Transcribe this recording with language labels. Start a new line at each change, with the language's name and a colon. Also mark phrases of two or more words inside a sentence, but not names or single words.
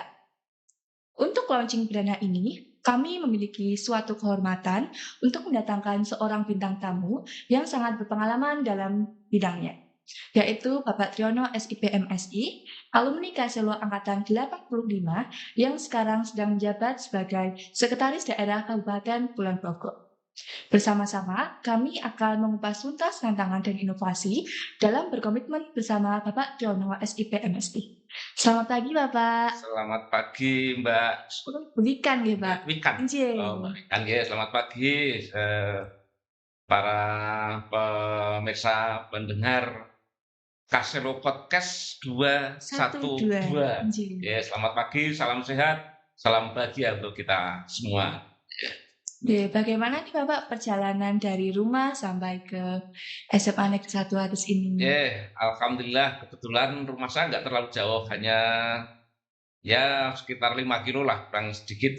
Indonesian: Untuk launching perdana ini, kami memiliki suatu kehormatan untuk mendatangkan seorang bintang tamu yang sangat berpengalaman dalam bidangnya, yaitu Bapak Triono SIP MSI, alumni Kaselo Angkatan 85 yang sekarang sedang menjabat sebagai Sekretaris Daerah Kabupaten Kulon Progo. Bersama-sama, kami akan mengupas tuntas tantangan dan inovasi dalam berkomitmen bersama Bapak Triono SIP MSI. Selamat pagi, Bapak. Selamat pagi, Mbak. Wikan nggih, Pak. Wikan. Nggih. Mbak Wikan nggih. Selamat pagi para pemirsa pendengar Kaselo Podcast 212. Nggih. Ya, selamat pagi, salam sehat, salam bahagia untuk kita semua. Nggih, bagaimana nih Bapak perjalanan dari rumah sampai ke SMA Negeri 1 Atas ini? Alhamdulillah kebetulan rumah saya nggak terlalu jauh, hanya ya sekitar 5 kilo lah, kurang sedikit.